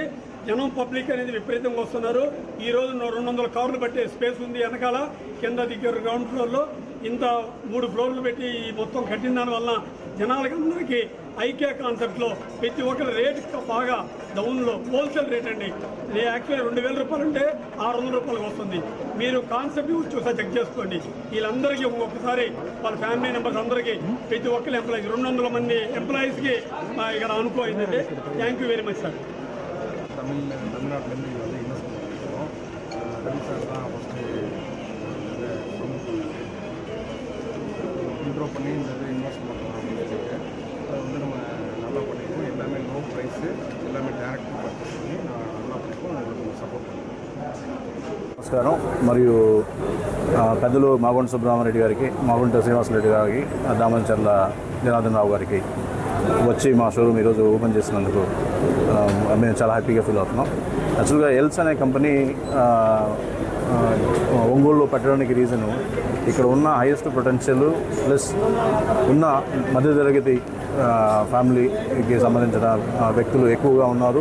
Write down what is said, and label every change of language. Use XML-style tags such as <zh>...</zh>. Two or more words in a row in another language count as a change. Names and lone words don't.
<te>జనం పబ్లిక్ అనేది విపరీతంగా వస్తున్నారు. ఈరోజు 200 కార్లు పట్టే స్పేస్ ఉంది వెనకాల, కింద దగ్గర</te> <en>ground floor</en> <te>ఇంత 3 ఫ్లోర్లు పెట్టి ఈ మొత్తం కట్టిన దానివల్ల జనాలకి అందరికీ ఐక్య కాన్సెప్ట్లో ప్రతి ఒక్కరి రేటు బాగా డౌన్లో</te> <en>wholesale rate</en> <te>అండి. యాక్చువల్లీ ₹2,000 అంటే ₹600 వస్తుంది. మీరు కాన్సెప్ట్ చూసా చెక్ చేసుకోండి. వీళ్ళందరికీ ఒక్కొక్కసారి వాళ్ళ</te> <en>family members</en> <te>అందరికీ ప్రతి ఒక్కరు ఎంప్లాయీస్ 200 మంది ఎంప్లాయీస్కి ఇక్కడ అనుకోయిందండి.</te> <en>thank you very much sir.</en> <ta>தமிழ்நாட்டிலேருந்து வந்து இன்வெஸ்ட் பண்ணியிருக்கோம். ரவி சார் தான்</ta> <en>first intro</en> <ta>பண்ணி இந்த இது இன்வெஸ்ட் பண்ணுறோம் அப்படின்னு சொல்லிட்டு அதை வந்து நம்ம நல்லா பண்ணியிருக்கோம். எல்லாமே</ta> <en>low price,</en> <ta>எல்லாமே</ta> <en>direct purchase</en> <ta>பண்ணி நல்லா பண்ணியிருக்கோம். உங்களுக்கு సపోర్ట్</ta> <te>నమస్కారం. మరియు పెద్దలు మాగుంట సుబ్రహ్మణ్యరెడ్డి గారికి, మాగుంట శ్రీనివాసరెడ్డి గారికి, దామచర్ల జనార్దన్ రావు గారికి వచ్చి మా షోరూమ్ ఈరోజు ఓపెన్ చేసినందుకు మేము చాలా హ్యాపీగా ఫీల్ అవుతున్నాం. యాక్చువల్గా ఎల్స్ అనే కంపెనీ ఒంగోలులో పెట్టడానికి రీజను ఇక్కడ ఉన్న</te> <en>highest potential plus</en> <te>ఉన్న మధ్యతరగతి ఫ్యామిలీకి సంబంధించిన వ్యక్తులు ఎక్కువగా ఉన్నారు.</te>